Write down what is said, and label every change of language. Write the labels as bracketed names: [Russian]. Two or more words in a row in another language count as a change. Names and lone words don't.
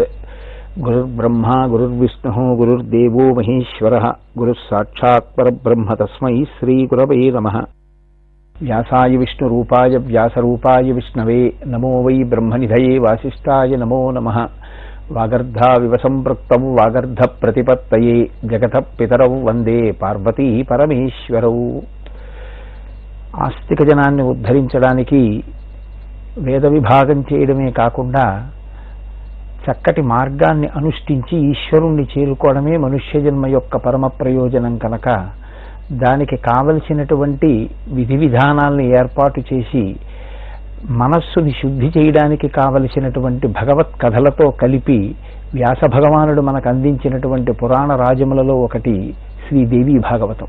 [Sanskrit] गुरुर्ब्रह्मा गुरुर्विष्णुः गुरुर्देवो महेश्वरः गुरुः साक्षात् परब्रह्म तस्मै श्रीगुरवे नमः। व्यासाय विष्णुरूपाय व्यासरूपाय विष्णवे नमो वै ब्रह्मनिधये वासिष्ठाय नमो नमः। वागर्धाविव सम्पृक्तौ वागर्धप्रतिपत्तये जगतः पितरौ वन्दे पार्वती परमेश्वरौ। [Telugu] ఆస్తిక జనాన్ని ఉద్ధరించడానికి వేద విభాగం చేయడమే కాకుండా చక్కటి మార్గాన్ని అనుష్ఠించి ఈశ్వరుణ్ణి చేరుకోవడమే మనుష్య జన్మ యొక్క పరమ ప్రయోజనం కనుక దానికి కావలసినటువంటి విధి విధానాలను ఏర్పాటు చేసి మనస్సుని శుద్ధి చేయడానికి కావలసినటువంటి భగవత్ కథలతో కలిపి వ్యాస భగవానుడు మనకు అందించినటువంటి పురాణ రాజములలో ఒకటి శ్రీదేవి భాగవతం.